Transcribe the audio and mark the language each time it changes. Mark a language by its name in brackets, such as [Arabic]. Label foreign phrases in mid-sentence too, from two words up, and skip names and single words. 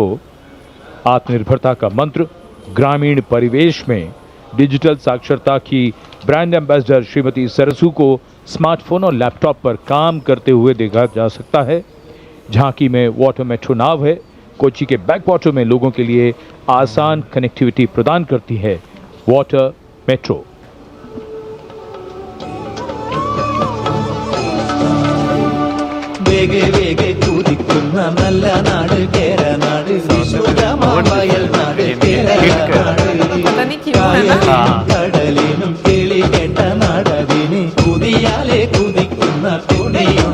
[Hindi] आत्मनिर्भरता का मंत्र, ग्रामीण परिवेश में डिजिटल साक्षरता की [English] brand ambassador [Hindi] श्रीमती सरसू को स्मार्टफोन और लैपटॉप पर काम करते हुए देखा जा सकता है। झांकी में वाटर मेट्रो नाव है, कोच्चि के बैकवाटर में लोगों के लिए आसान कनेक्टिविटी प्रदान करती है वाटर मेट्रो। [Malayalam] വേഗേ വേഗേ കുതിക്കുന്ന നല്ല നാട് കേരനാട്, വിശ്വകർമ്മവയൽ നാട് കേരനാട്, കടലിനും കിളി കേട്ട നാടതിന് കുതിയാലെ കുതിക്കുന്ന തുണിയുണ്ടല്ലോ.